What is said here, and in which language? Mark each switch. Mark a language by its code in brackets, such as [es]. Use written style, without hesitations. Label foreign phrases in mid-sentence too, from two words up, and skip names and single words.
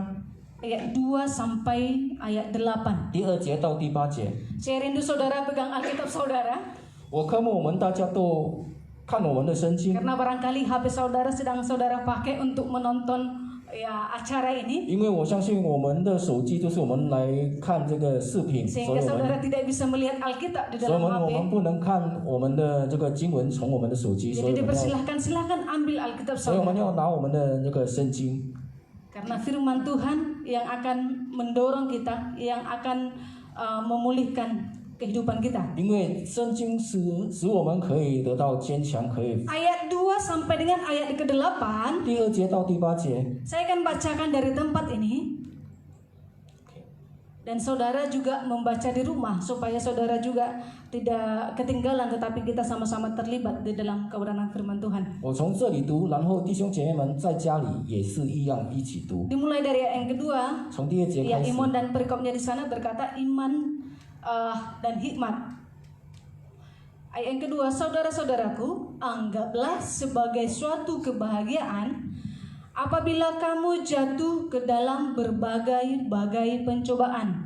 [id] ayat 2 sampai ayat 8. [zh] 第2节到第8节。 [id] Saya rindu saudara pegang Alkitab saudara [zh] 我科目我们大家都看我们的圣经， [id] karena barangkali HP saudara sedang saudara pakai untuk menonton ya acara ini [zh] 因为我相信我们的手机就是我们来看这个视频，所 [id] sehingga [zh] 以我 [id] saudara [zh] 们 [id] tidak bisa melihat Alkitab di [zh] 所以 [id] dalam [zh] 我们 [id] HP. [zh] 不能看我们的这个经文从我们的手机，所以 [id] Jadi [zh] 我们要 [id] dipersilahkan ambil Alkitab [zh] 所以我们 [id] saudara. [zh] 要拿我们的那个圣经， [id] Karena firman Tuhan yang akan mendorong kita, yang akan memulihkan kehidupan kita. [zh] 因为圣经使我们可以得到坚强，可以。 [id] Ayat 2 sampai dengan ayat ke-8, [zh] 第2节到第8节， [id] saya akan bacakan dari tempat ini. Dan saudara juga membaca di rumah supaya saudara juga tidak ketinggalan, tetapi kita sama-sama terlibat di dalam kebenaran firman Tuhan. [zh] 我从这里读，然后弟兄姐妹们在家里也是一样一起读。 [id] Dimulai dari ayat yang kedua, [zh] 从第2节 [id] ya [zh] 开始， [id] iman dan perikopnya di sana berkata iman dan hikmat. Ayat yang kedua, saudara-saudaraku, anggaplah sebagai suatu kebahagiaan apabila kamu jatuh ke dalam berbagai-bagai pencobaan.